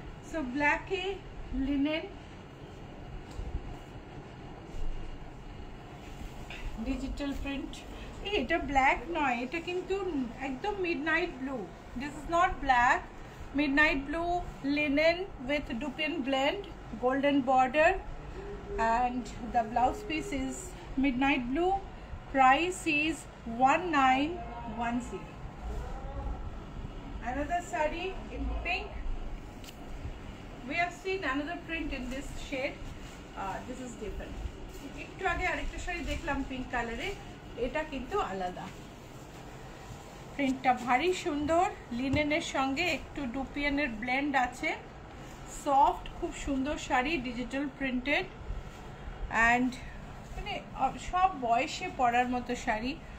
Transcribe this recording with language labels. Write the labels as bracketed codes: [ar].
[bn] So ব্ল্যাকে linen, digital print. এটা black নয়, এটা কিন্তু একদম midnight blue. [en] This is not black, midnight blue linen with dupion blend, golden border, and the blouse piece is midnight blue. Price is 1910. Another saree in pink. We have seen another print in this shade. This is different. [bn] একটু আগে আরেকটা শাড়ি দেখলাম pink কালারে, এটা কিন্তু আলাদা। প্রিন্টটা ভারী সুন্দর, লিনেনের সঙ্গে একটু ডুপিয়ানের ব্লেন্ড আছে, সফট, খুব সুন্দর শাড়ি, ডিজিটাল প্রিন্টেড, অ্যান্ড মানে সব বয়সে পরার মতো শাড়ি।